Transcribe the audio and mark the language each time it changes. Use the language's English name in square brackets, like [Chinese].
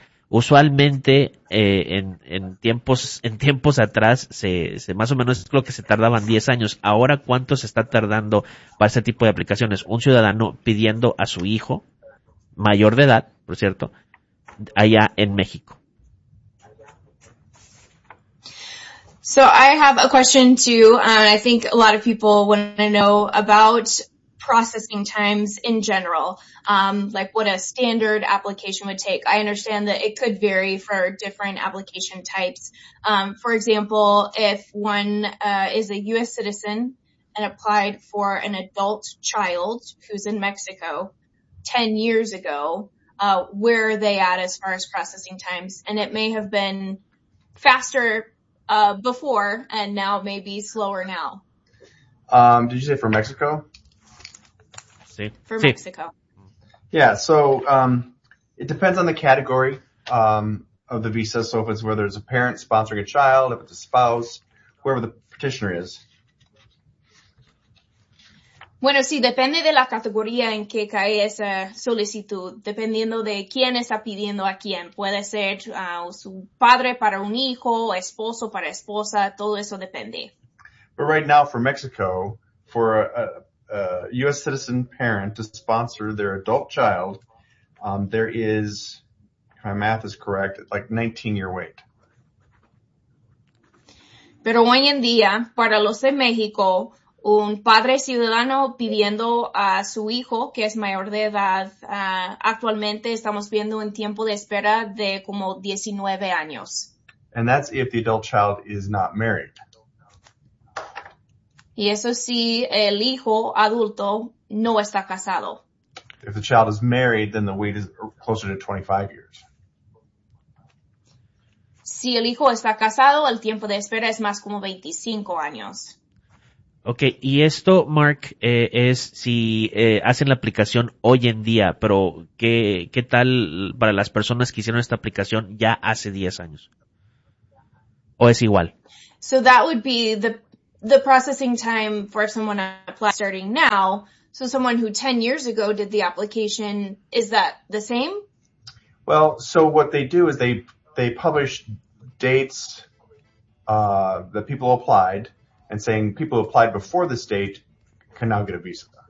[Spanish] Usualmente en tiempos atrás se más o menos es lo que se tardaban 10 años. Ahora, ¿cuánto se está tardando para ese tipo de aplicaciones? Un ciudadano pidiendo a su hijo mayor de edad, por cierto, allá en México. [English] So I have a question too, and I think a lot of people want to know about processing times in general, like what a standard application would take. I understand that it could vary for different application types. For example, if one is a U.S. citizen and applied for an adult child who's in Mexico 10 years ago, where are they at as far as processing times? And it may have been faster before, and now maybe slower now. Did you say for Mexico? For Mexico. Yeah, so it depends on the category of the visa. So if it's whether it's a parent sponsoring a child, if it's a spouse, whoever the petitioner is. [Spanish] Bueno, sí, depende de la categoría en que cae esa solicitud. Dependiendo de quién está pidiendo a quién. Puede ser su padre para un hijo, esposo para esposa. Todo eso depende. [English] But right now for Mexico, for a U.S. citizen parent to sponsor their adult child, there is, if my math is correct, like 19-year wait. [Spanish] Pero hoy en día, para los de México, un padre ciudadano pidiendo a su hijo, que es mayor de edad, actualmente estamos viendo un tiempo de espera de como 19 años. [English] And that's if the adult child is not married. [Spanish] Y eso sí, el hijo adulto no está casado. [English] If the child is married, then the wait is closer to 25 years. [Spanish] Si el hijo está casado, el tiempo de espera es más como 25 años. Okay, y esto, Mark, es si hacen la aplicación hoy en día, pero ¿qué tal para las personas que hicieron esta aplicación ya hace 10 años? ¿O es igual? [English] So that would be the processing time for someone applying starting now, so someone who 10 years ago did the application, is that the same? Well, so what they do is they publish dates that people applied and saying people who applied before this date can now get a visa.